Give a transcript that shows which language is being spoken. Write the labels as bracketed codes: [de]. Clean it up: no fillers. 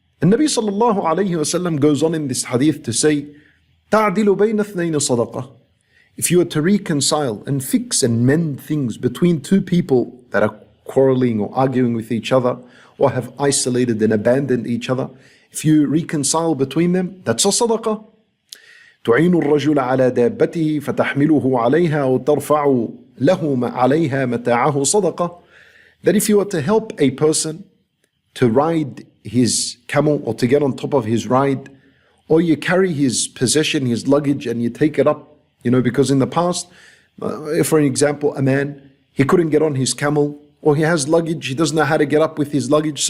[en] And Nabi sallallahu alayhi wa sallam goes on in this hadith to say, [ar] تَعْدِلُ بَيْنَ اثْنَيْنِ صَدَقَةً. [en] If you are to reconcile and fix and mend things between two people that are quarreling or arguing with each other or have isolated and abandoned each other, if you reconcile between them, that's a sadaqah. [ar] تعين الرجل على دابته فتحمله عليها أو ترفع له عليها متاعه صدقة. [en] That if you are to help a person to ride his camel or to get on top of his ride, or you carry his possession, his luggage, and you take it up, because in the past, for an example, a man, he couldn't get on his camel, or he has luggage, he doesn't know how to get up with his luggage.